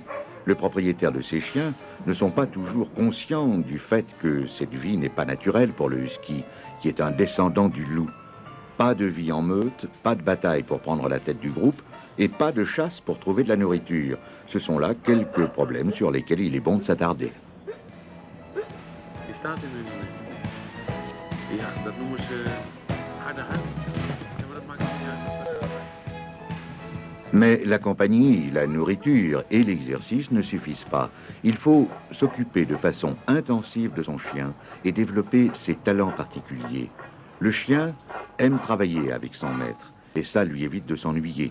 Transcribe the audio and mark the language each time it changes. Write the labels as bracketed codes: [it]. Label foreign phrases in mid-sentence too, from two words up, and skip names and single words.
[fr] Le propriétaire de ces chiens ne sont pas toujours conscients du fait que cette vie n'est pas naturelle pour le husky, qui est un descendant du loup. Pas de vie en meute, pas de bataille pour prendre la tête du groupe, et pas de chasse pour trouver de la nourriture. Ce sont là quelques problèmes sur lesquels il est bon de s'attarder. [nl] Ja, dat noemen ze harde huid. Ja, maar dat maakt niet uit. [fr] Mais la compagnie, la nourriture et l'exercice ne suffisent pas. Il faut s'occuper de façon intensive de son chien et développer ses talents particuliers. Le chien aime travailler avec son maître et ça lui évite de s'ennuyer.